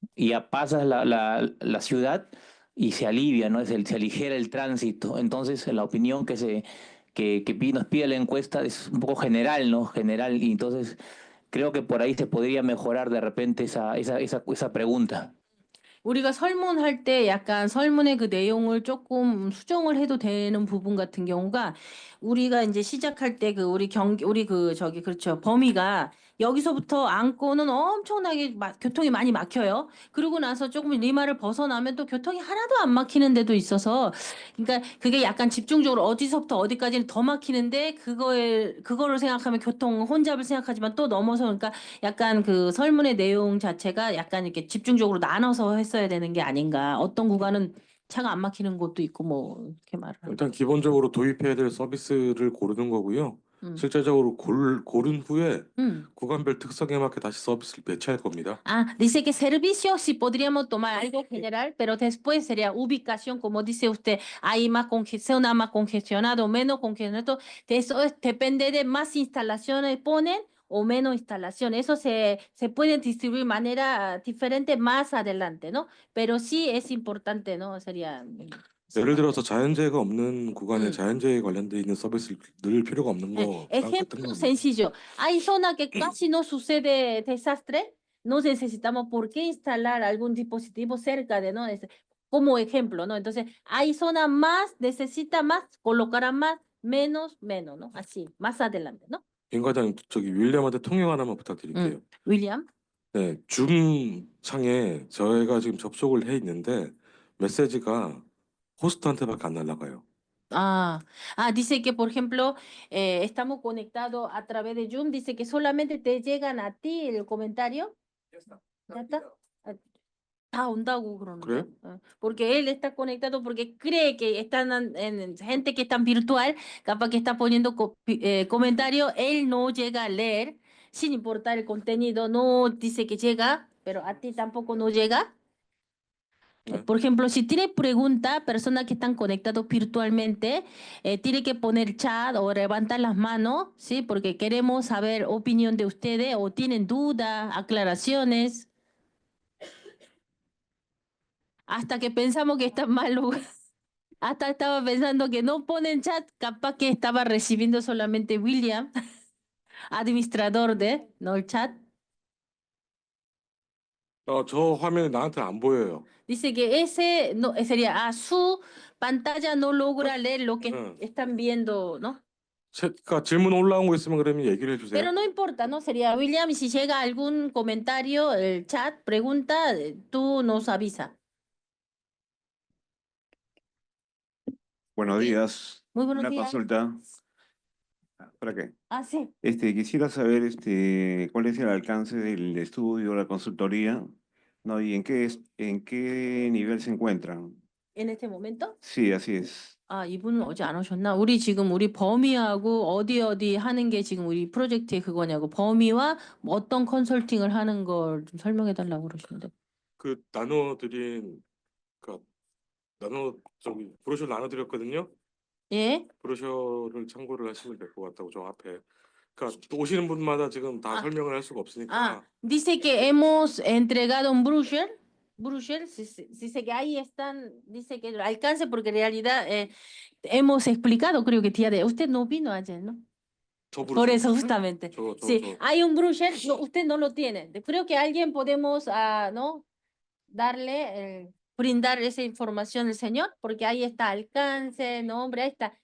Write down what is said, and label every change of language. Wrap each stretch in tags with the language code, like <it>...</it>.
<es>Y ya pasas la ciudad y se alivia, ¿no? Se aligera el tránsito. Entonces, la opinión que nos pide la encuesta es un poco general, ¿no? General. Y entonces, creo que por ahí se podría mejorar de repente esa pregunta.</es> <ko>우리가 설문할 때 약간 설문의 그 내용을 조금 수정을 해도 되는 부분 같은 경우가 우리가 이제 시작할 때 그 우리 그렇죠. 범위가 여기서부터 안고는 엄청나게 교통이 많이 막혀요. 그러고 나서 조금 리마를 벗어나면 또 교통이 하나도 안 막히는 데도 있어서, 그러니까 그게 약간 집중적으로 어디서부터 어디까지는 더 막히는데 그거를 생각하면 교통 혼잡을 생각하지만 또 넘어서, 그러니까 약간 그 설문의 내용 자체가 약간 이렇게 집중적으로 나눠서 했어야 되는 게 아닌가. 어떤 구간은 차가 안 막히는 곳도 있고 뭐 이렇게 말을 하는. 일단 기본적으로 도입해야 될 서비스를 고르는 거고요. 실제적으로 고른 후에 구간별 특성에 맞게 다시 서비스를 배치할 겁니다.</ko> <es>Ah, dice que servicio sí podríamos tomar algo general, pero después sería ubicación, como dice usted, hay más congestión, más congestionado, menos congestionado. Depende de más instalaciones ponen o menos instalaciones. Eso se puede distribuir de manera diferente más adelante, ¿no? Pero sí es importante, ¿no? Sería.</es> <ko>예를 들어서 자연재해가 없는 구간에 음. 자연재해에 관련돼 있는 서비스를 넣을 필요가 없는 거 같은</ko> <es>Ejemplo</es> <ko>겁니다.</ko> <es>sencillo. Hay zonas que casi no sucede desastre. No necesitamos por qué instalar algún dispositivo cerca de, ¿no? Como ejemplo, ¿no? Entonces, hay zonas más, necesita más, colocará más, menos, menos, ¿no? Así, más adelante, ¿no?</es> <ko>김 과장님, 저기 윌리엄한테 통역 하나만 부탁드릴게요. William. 네, 줌 창에 저희가 지금 접속을 해 있는데 메시지가 호스트한테밖에 안 날아가요.</ko> <es>Dice que, por ejemplo, estamos conectados a través de Zoom. Dice que solamente te llegan a ti el comentario. ¿Ya está?</es> <ko>다 온다고 그러는데. 그래요?</ko> <es>Porque él está conectado porque cree que están en gente que está virtual, capaz que está poniendo comentario, él no llega a leer, sin importar el contenido, no dice que llega, pero a ti tampoco no llega. Por ejemplo, si tiene pregunta, personas que están conectados virtualmente, tiene que poner chat o levantar las manos, ¿sí? Porque queremos saber opinión de ustedes o tienen dudas, aclaraciones. Hasta que pensamos que está mal lugar. Hasta estaba pensando que no ponen chat, capaz que estaba recibiendo solamente William, administrador de, no el chat.</es> <ko>저 화면에 나한테 안 보여요.</ko> <es>Dice que ese no, sería su pantalla no logra leer lo que están viendo, ¿no?</es> <ko>그러니까 질문 올라온 거 있으면 그러면 얘기를 해주세요.</ko> <es>Pero no importa, ¿no? Sería William, y si llega algún comentario, el chat, pregunta, tú nos avisa. Buenos días. Muy buenos Una días. consulta. ¿Para qué? Sí. Quisiera saber cuál es el alcance del estudio, la consultoría, ¿no? Y en qué nivel se encuentran. En este momento? Sí, así es.</es> <ko>이분은 어제 안 오셨나? 우리 지금 우리 범위하고 어디 하는 게 지금 우리 프로젝트의 그거냐고, 범위와 뭐 어떤 컨설팅을 하는 걸 좀 설명해 달라고 그러시는데. 그 나눠드린 저기 브로셔 나눠드렸거든요. 예? 브로셔를 참고를 하시면 될 것 같다고 저 앞에. 그러니까 또 오시는 분마다 지금 다 설명을 할 수가 없으니까.</ko> <es>Dice que hemos entregado un brochure. Dice que ahí están, dice que lo alcance porque en realidad hemos explicado, creo que tía de, usted no vino ayer, ¿no?</es> <ko>저</ko> <es>Por</es> <ko>브로셔.</ko> <es>eso justamente. Sí, hay un brochure, usted no lo tiene. Creo que alguien podemos, ¿no? Darle, brindar esa información al señor, porque ahí está alcance, nombre, ahí está.</es>